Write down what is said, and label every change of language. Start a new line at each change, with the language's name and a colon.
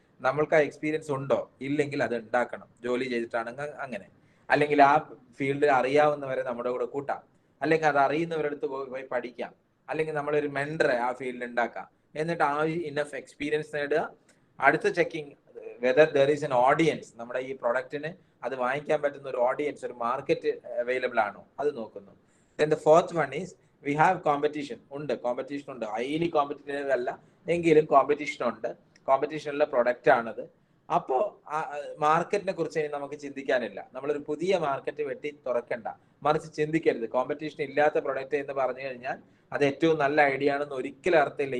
Malayalam: നമ്മൾക്ക് ആ എക്സ്പീരിയൻസ് ഉണ്ടോ, ഇല്ലെങ്കിൽ അത് ഉണ്ടാക്കണം. ജോലി ചെയ്തിട്ടാണെങ്കിൽ അങ്ങനെ, അല്ലെങ്കിൽ ആ ഫീൽഡിൽ അറിയാവുന്നവരെ നമ്മുടെ കൂടെ കൂട്ടാം, അല്ലെങ്കിൽ അത് അറിയുന്നവരടുത്ത് പോയി പഠിക്കാം, അല്ലെങ്കിൽ നമ്മളൊരു മെൻഡറെ ആ ഫീൽഡിൽ ഉണ്ടാക്കാം. എന്നിട്ട് ആ ഇനഫ് എക്സ്പീരിയൻസ് നേടുക. അടുത്ത checking
English: whether there is an audience,
Malayalam: നമ്മുടെ ഈ പ്രൊഡക്റ്റിന് അത് വാങ്ങിക്കാൻ പറ്റുന്ന ഒരു ഓഡിയൻസ്, ഒരു മാർക്കറ്റ് അവൈലബിൾ ആണോ, അത് നോക്കുന്നു.
English: Then the fourth one is we have competition.
Malayalam: Competition ഉണ്ട്. ഹൈലി കോമ്പറ്റീറ്റീവ് അല്ല എങ്കിലും കോമ്പറ്റീഷൻ ഉണ്ട്. കോമ്പറ്റീഷനുള്ള പ്രൊഡക്റ്റ് ആണത്. അപ്പോ മാർക്കറ്റിനെ കുറിച്ച് നമുക്ക് ചിന്തിക്കാനില്ല. നമ്മളൊരു പുതിയ മാർക്കറ്റ് വെട്ടി തുറക്കണ്ട, മറിച്ച് ചിന്തിക്കരുത് കോമ്പറ്റീഷൻ ഇല്ലാത്ത പ്രൊഡക്റ്റ് എന്ന് പറഞ്ഞു കഴിഞ്ഞാൽ അത് ഏറ്റവും നല്ല ഐഡിയ ആണെന്ന് ഒരിക്കലും അർത്ഥമില്ല.